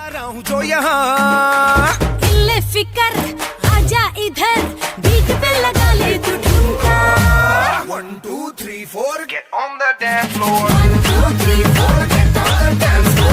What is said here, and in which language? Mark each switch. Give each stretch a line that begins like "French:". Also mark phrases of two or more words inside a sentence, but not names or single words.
Hindi: हूँ जो यहाँ ले फिकर आजा इधर बीट पे लगा ले तू ठुमका
English: 1 2 3 4 get on the dance floor 1 2 3 4 get on the dance floor